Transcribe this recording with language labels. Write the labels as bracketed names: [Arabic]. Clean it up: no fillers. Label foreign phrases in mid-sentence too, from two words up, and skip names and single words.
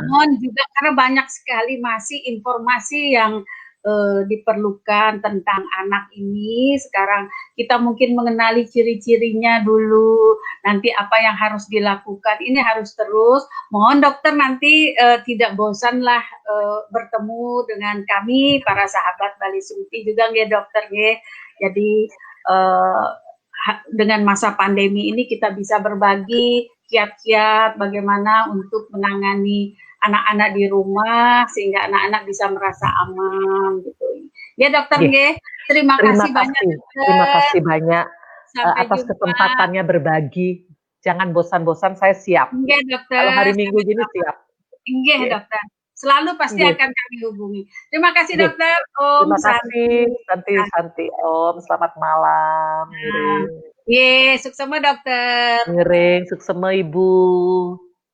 [Indonesian] mohon juga karena banyak sekali masih informasi yang diperlukan tentang anak ini. Sekarang kita mungkin mengenali ciri-cirinya dulu, nanti apa yang harus dilakukan. Ini harus terus. Mohon dokter nanti tidak bosanlah bertemu dengan kami para sahabat Bali Suti juga nggih dokter nggih. Jadi dengan masa pandemi ini kita bisa berbagi kiat-kiat bagaimana untuk menangani anak-anak di rumah sehingga anak-anak bisa merasa aman gitu. Ya dokter Nggih, nggih, terima kasih banyak terima dokter. kasih banyak, Sampai atas jumpa. kesempatannya berbagi. Jangan bosan-bosan, saya siap. Nggih Kalau dokter, hari Minggu gini sama-sama. siap. Nggih Nggih, dokter. Selalu pasti nggih, akan kami hubungi. Terima kasih nggih. dokter. Om Terima kasih, Santi. [Sanskrit] शान्ति शान्ति ॐ, [Indonesian] selamat malam, Nah, [Balinese] ngiring ye, suksema dokter. ngiring, suksema Ibu.